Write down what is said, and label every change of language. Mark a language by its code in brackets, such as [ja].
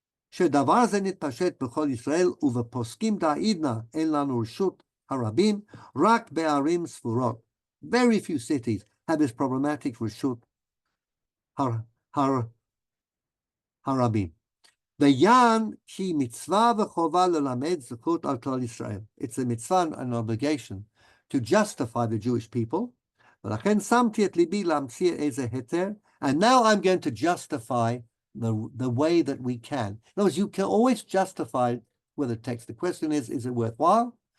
[he] שדבר זה נתפשט בכל ישראל, ובפוסקים דעידנא אין לנו רשות הרבים, רק בערים ספורות. [en] Very few cities have this problematic רשות הרבים. [he] ויען כי מצווה וחובה ללמד זכות על כלל ישראל. [en] It's a mitzvah and an obligation to justify the Jewish people. [he] ולכן שמתי את ליבי להמציא איזה היתר, [en] and now I'm going to justify the way that we can. In other words, you can always justify with a text. The question is it worthwhile?